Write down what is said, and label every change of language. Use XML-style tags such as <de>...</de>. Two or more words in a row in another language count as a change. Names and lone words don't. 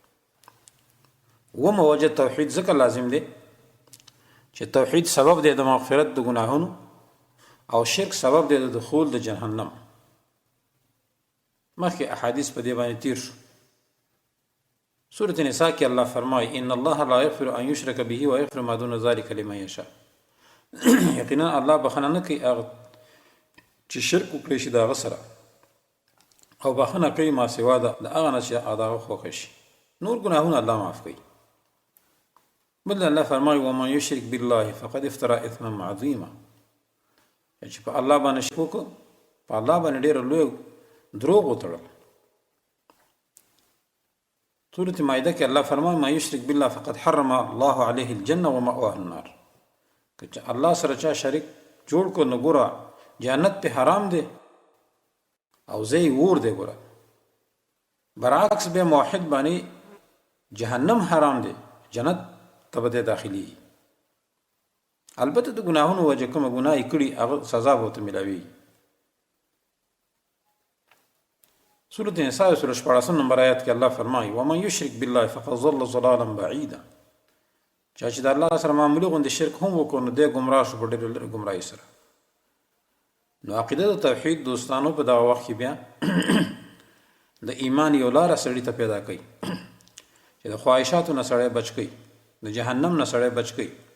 <ps>ومه وجه توحید ځکه لازم دی چې توحید سبب دی د مغفرت د ګناهونو او شرک سبب دی د دخول د جهنم. مخکې احادیث په دې باندې تیر شو. سورة نساء کې الله فرمایي</ps> <ar>ان الله لا یغفر ان یشرک به و یغفر ما دون ذلک لمن یشاء.</ar> <ps>یقینا الله بخنه نه کوي هغه چې شرک وکړي شي د هغه سره او بخنه کوي ما سوا د هغه نه چې هغه خوښ شي. نور ګناهونه الله معاف کوي. بل الله فرمایي</ps> <ar>ومن یشرک بالله فقد افترى اثما عظیما.</ar> <ps>چې په الله باندې شرک وکړو په الله باندې ډېر لوی دروغ وتړل. سورة مائده کې الله فرمایي</ps> <ar>ما یشرک بالله فقد حرم الله عليه الجنه ومأواه النار.</ar> <ps>که الله سره چا شریک جوړ کو نو ګوره جنت په حرام دی او زی ور دی. ګوره برعکس به موحد باندې جهنم حرام دی جنت ته به داخلي. البته د ګناهونو وجه کوم ګناه کړي هغه سزا به ته ملاوي. سورة نساء سورة 14 نمبر آیات کې الله فرمایي</ps> <ar>ومن یشرک بالله فقد ضل ضلالا بعیدا.</ar> <ps>چا چې د الله سره معاملې غوندې شرک هم وکړو نو دی ګمراه شو په ډېرې لرې ګمراهۍ سره. نو عقیده د توحید دوستانو په دغه وخت کې بیا د ایمان یو لاره سړي ته پیدا کوي چې د خواهشاتو نه سړی بچ کوي د جهنم نه سړی بچ کوي.</ps>